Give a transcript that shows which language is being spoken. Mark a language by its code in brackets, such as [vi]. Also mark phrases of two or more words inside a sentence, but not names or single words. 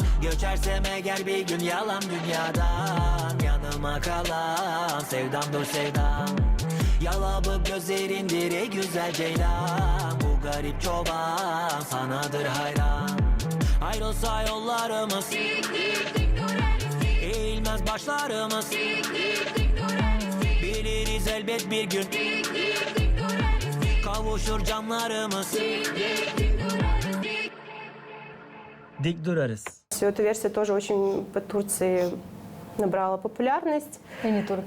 [tr] Göçersem eğer bir gün yalan dünyadan. Yanıma kalan sevdamdır sevdam. Yalabık gözlerindir ey güzel ceylan. Bu garip çoban sanadır hayran. Ayrılsa yollarımız, Dik dik dik dur erisi. eğilmez başlarımız. Dik dik dik dur erisi. Biliriz elbet bir gün Dik dik dik dur erisi. kavuşur canlarımız. Dik dik dik dur erisi. Dik durarız. [ru] Эта версия тоже очень по Турции набрала популярность. И не только.